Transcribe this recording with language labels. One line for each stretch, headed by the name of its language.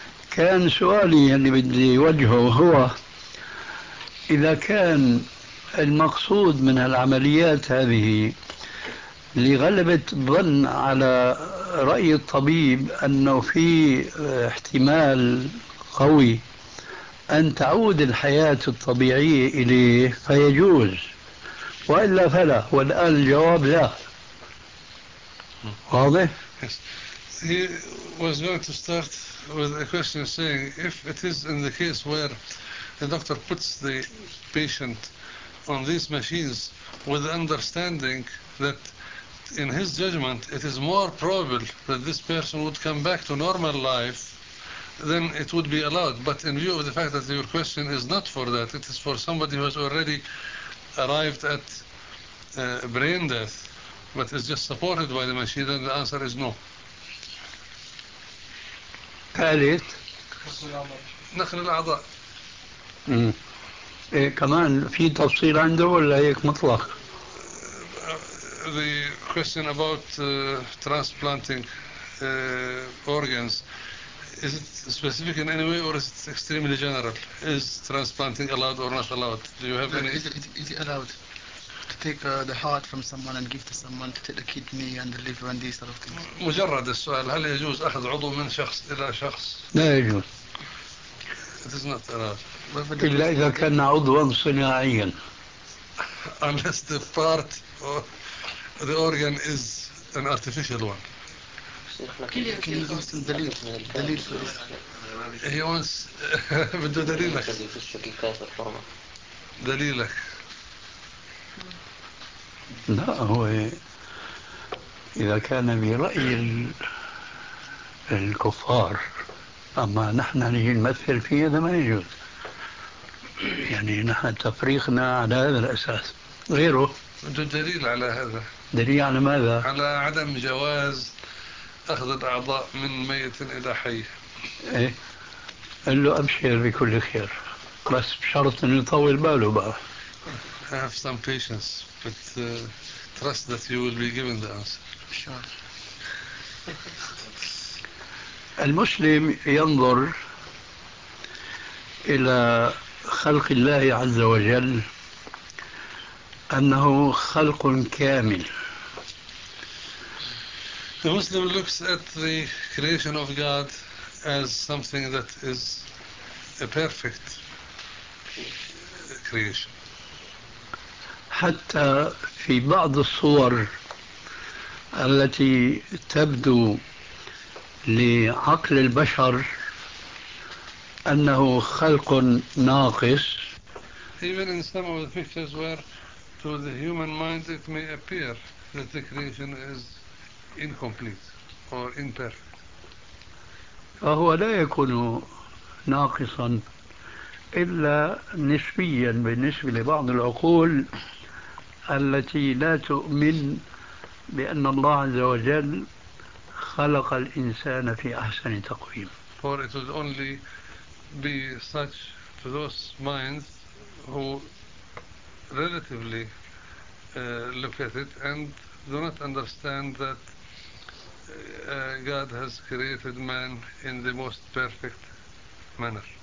Arabic: كان سؤالي اللي بدي وجهه هو إذا كان المقصود من العمليات هذه لغلبة ظن على رأي الطبيب أنه في احتمال قوي أن تعود الحياة الطبيعية إليه فيجوز، وإلا فلا، والآن الجواب لا. واضح؟
English: He was going to start with a question saying if it is in the case where the doctor puts the patient on these machines with the understanding that in his judgment it is more probable that this person would come back to normal life, then it would be allowed. But in view of the fact that your question is not for that, it is for somebody who has already arrived at brain death but is just supported by the machine, then the answer is no.
Arabic: نقل الأعضاء. إيه كمان في تفصيل عنده ولا هيك مطلق؟
English: The question about transplanting organs, is it specific in any way or is it extremely general? Is transplanting allowed or not allowed? Do you have any? Is it allowed to take the heart from someone and give to someone to take the kidney and the liver and these sort of things?
Arabic: مجرد السؤال، هل يجوز أخذ عضو من شخص إلى شخص؟ لا يجوز.
English: It is not allowed.
Arabic: إلا إذا كان عضوا صناعيا.
English: Unless the part or the organ is an artificial one. Can you give us some دليل؟ دليل for this. He wants
Arabic: بده دليلك. دليلك. لا هو إذا كان برأي الكفار، أما نحن نجي نمثل فيه هذا ما يجوز. يعني نحن تفريقنا على هذا الأساس غيره. بده دليل على هذا. دليل على ماذا؟ على عدم جواز أخذ الأعضاء من ميت إلى حي. إيه. قال له أبشر بكل خير. بس بشرط إنه يطول باله بقى.
English: I have some patience, but trust that you will be given the answer. Sure.
Arabic: المسلم ينظر إلى خلق الله عز وجل أنه خلق كامل.
English: The Muslim looks at the creation of God as something that is a perfect creation.
Arabic: حتى في بعض الصور التي تبدو لعقل البشر أنه خلق ناقص.
English: Even in some of the pictures where to the human mind it may appear that the creation is incomplete or imperfect.
Arabic: فهو لا يكون ناقصا إلا نسبيا بالنسبة لبعض العقول التي لا تؤمن بأن الله عز وجل خلق الإنسان في أحسن تقويم.
English: For it would only be such to those minds who relatively look at it and do not understand that God has created man in the most perfect manner.